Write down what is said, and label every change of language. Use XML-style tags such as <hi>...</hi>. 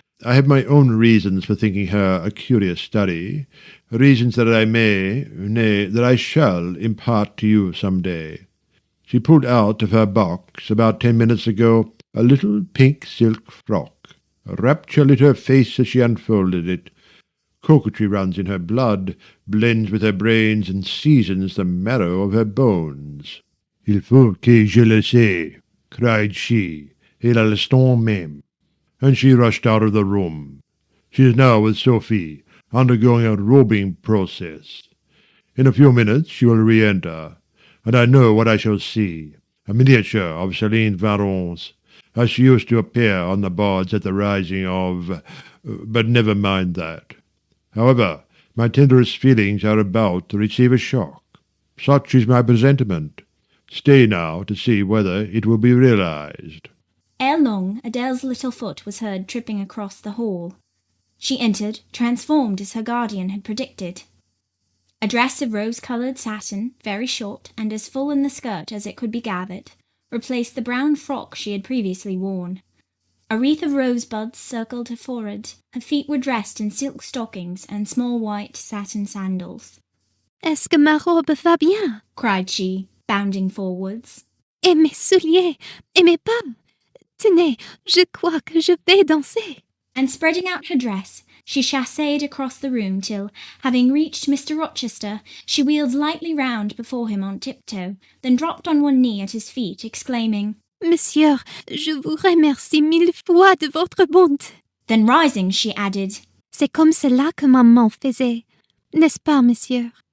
<en>I have my own reasons for thinking her a curious study, reasons that I may, nay, that I shall impart to you some day. She pulled out of her box about 10 minutes ago a little pink silk frock. A rapture lit her face as she unfolded it. Coquetry runs in her blood, blends with her brains, and seasons the marrow of her bones.</en> <fr>Il faut que je le sais,</fr> <en>cried she,</en> <fr>et à l'instant même.</fr> <en>And she rushed out of the room. She is now with Sophie, undergoing a robing process. In a few minutes she will re-enter, and I know what I shall see, a miniature of Céline Varens, as she used to appear on the boards at the rising of... but never mind that. However, my tenderest feelings are about to receive a shock. Such is my presentiment. Stay now to see whether it will be realized. Ere long, Adele's little foot was heard tripping across the hall. She entered, transformed as her guardian had predicted. A dress of rose-coloured satin, very short and as full in the skirt as it could be gathered, replaced the brown frock she had previously worn. A wreath of rosebuds circled her forehead. Her feet were dressed in silk stockings and small white satin sandals.</en> <fr>Est-ce que ma robe va bien?</fr> <en>Cried she, bounding forwards.</en> <fr>Et mes souliers? Et mes pas? Tenez, je crois que je vais danser.</fr> <en>And spreading out her dress, she chasséed across the room till, having reached Mr. Rochester, she wheeled lightly round before him on tiptoe, then dropped on one knee at his feet, exclaiming,</en> <fr>Monsieur, je vous remercie 1000 fois de votre bonté.</fr> <en>Then rising, she added,</en> <fr>C'est comme cela que maman faisait, n'est-ce pas, monsieur?</fr>